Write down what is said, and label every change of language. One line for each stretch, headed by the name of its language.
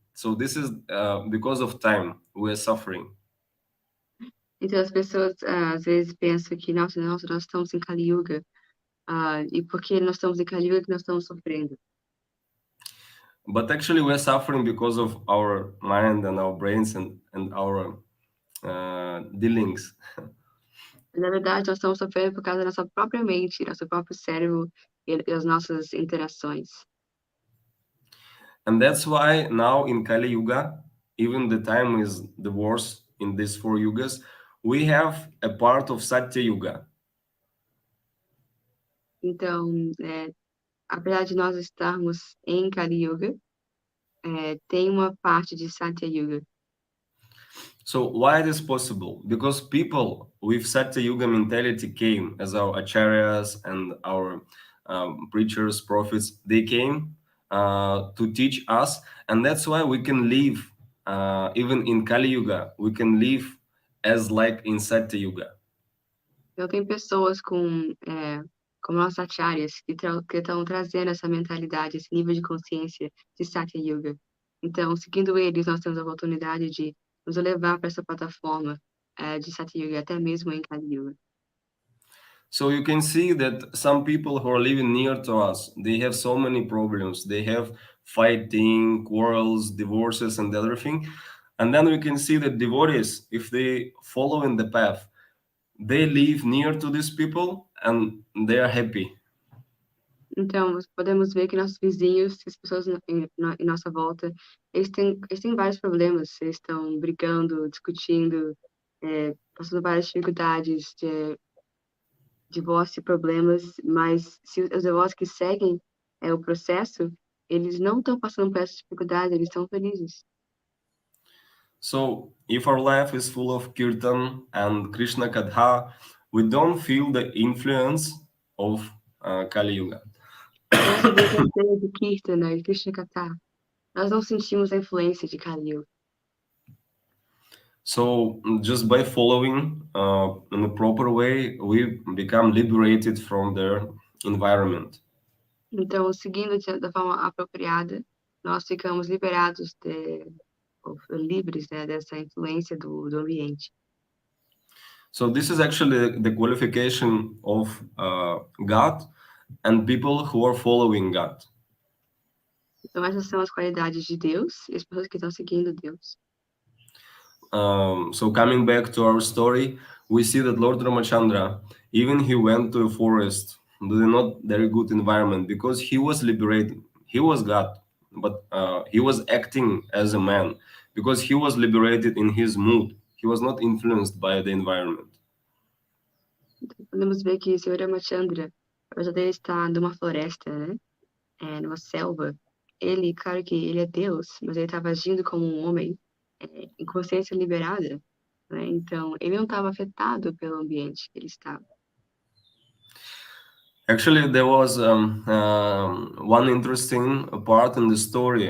English: So this is because of time, we are suffering.
Portuguese: Então as pessoas às vezes pensam que nós estamos em Kali Yuga, e porque nós estamos em Kali Yuga que nós estamos sofrendo.
English: But actually we are suffering because of our mind and our brains and our dealings.
Portuguese: Na verdade, nós estamos sofrendo por causa da nossa própria mente, nosso próprio cérebro e as nossas interações.
English: And that's why now in Kali Yuga, even the time is the worst in these 4 yugas, we have a part of Satya Yuga.
Portuguese: Então, apesar de nós estarmos em Kali Yuga, tem uma parte de Satya Yuga.
English: So why it is possible? Because people with Satya Yuga mentality came as our acharyas and our preachers, prophets. They came to teach us, and that's why we can live even in Kali Yuga. We can live as like in Satya Yuga.
Portuguese: Então, tem pessoas como nossos acharyas que estão trazendo essa mentalidade, esse nível de consciência de Satya Yuga. Então, seguindo eles, nós temos a oportunidade de nos levar para essa plataforma de Satya Yuga, até mesmo em Kali Yuga.
English: So you can see that some people who are living near to us, they have so many problems. They have fighting, quarrels, divorces, and everything. And then we can see that devotees, if they follow in the path, they live near to these people and they are happy.
Portuguese: Então, podemos ver que nossos vizinhos, as pessoas em nossa volta, eles têm vários problemas. Eles estão brigando, discutindo, passando várias dificuldades, divórcio, problemas, mas se os devotos que seguem o processo, eles não estão passando por essa dificuldade, eles estão felizes.
English: So if our life is full of kirtan and Krishna Katha, we don't feel the influence of Kali Yuga.
Portuguese: Nossa vida é cheia de Kirtana e Krishna Katha. Nós não sentimos a influência de Kali Yuga.
English: So just by following in a proper way, we become liberated from their environment.
Portuguese: Então, seguindo da forma apropriada, nós ficamos liberados livres, né, dessa influência do ambiente.
English: So this is actually the qualification of God and people who are following God.
Portuguese: Então, essas são as qualidades de Deus e as pessoas que estão seguindo Deus.
English: So coming back to our story, we see that Lord Ramachandra, even he went to a forest, to a not very good environment, because he was liberated. He was God, but he was acting as a man, because he was liberated in his mood. He was not influenced by the environment.
Portuguese: Então, podemos ver que o Sr. Ramachandra, apesar dele estar numa floresta, né, numa selva, ele, claro que ele é Deus, mas ele estava agindo como um homem, em consciência liberada, né? Então, ele não estava afetado pelo ambiente que ele estava.
English: Actually, there was one interesting part in the story.